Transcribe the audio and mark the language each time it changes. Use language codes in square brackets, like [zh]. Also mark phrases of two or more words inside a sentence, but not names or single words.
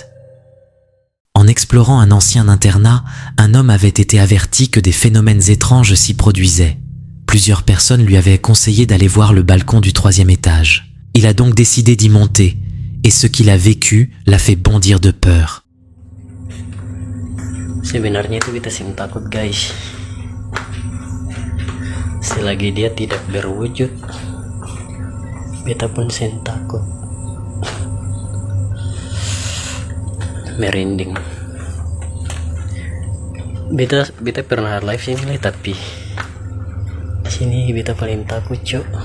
[fr] En explorant un ancien internat, un homme avait été averti que des phénomènes étranges s'y produisaient. Plusieurs personnes lui avaient conseillé d'aller voir le balcon du 3e étage. Il a donc décidé d'y monter, et ce qu'il a vécu l'a fait bondir de peur. [mkn] Sebenarnya itu kita sim takut guys. Selagi dia tidak berwujud, beta pun sim takut. Merinding. Beta pernah live sini tapi sini beta paling takut cok.